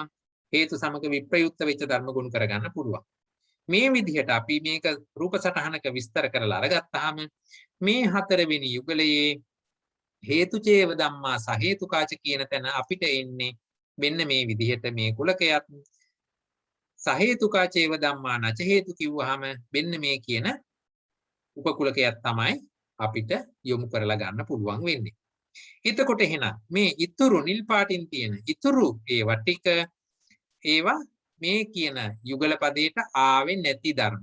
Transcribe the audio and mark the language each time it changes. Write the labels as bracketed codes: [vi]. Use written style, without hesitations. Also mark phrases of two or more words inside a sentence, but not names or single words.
[si] හේතු සමග විප්‍රයුක්ත වෙච්ච ධර්ම ගොනු කරගන්න පුළුවන්. මේ විදිහට අපි මේක රූප සටහනක විස්තර කරලා අරගත්තාම මේ හතරවෙනි යුගලයේ [pi] හේතු චේව ධම්මා සහේතුකාච [si] කියන තැන අපිට එන්නේ මෙන්න මේ විදිහට මේ කුලකයක් [pi] සහේතුකා චේව ධම්මා නච හේතු [si] කිව්වහම මෙන්න මේ කියන උපකුලකයක් තමයි අපිට යොමු කරලා ගන්න පුළුවන් වෙන්නේ. එතකොට එහෙනම් මේ ඉතුරු නිල් පාටින් තියෙන ඉතුරු ඒවා ටික ඒවා මේ කියන යුගල පදයට ආවේ නැති ධර්ම.